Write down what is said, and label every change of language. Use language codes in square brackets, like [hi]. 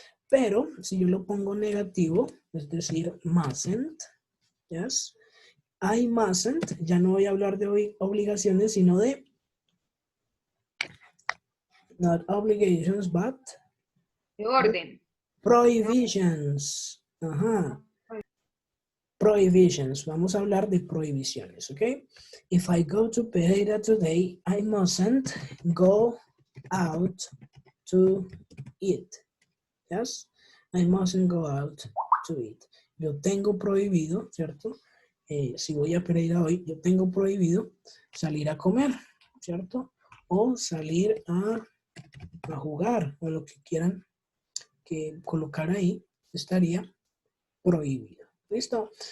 [es] Pero si yo lo pongo negativo, es decir, mustn't, [en] yes, I mustn't, [es] ya no voy a hablar de obligaciones, sino de [en] not obligations, but [es] De orden. [en] prohibitions. Ajá. Prohibitions. [es] Vamos a hablar de prohibiciones, ¿ok? [en] If I go to Pereira today, I mustn't go out to eat. Yes? I mustn't go out to eat. [es] Yo tengo prohibido, ¿cierto? Si voy a Pereira hoy, yo tengo prohibido salir a comer, ¿cierto? O salir a jugar, o lo que quieran que colocar ahí, estaría prohibido. ¿Listo?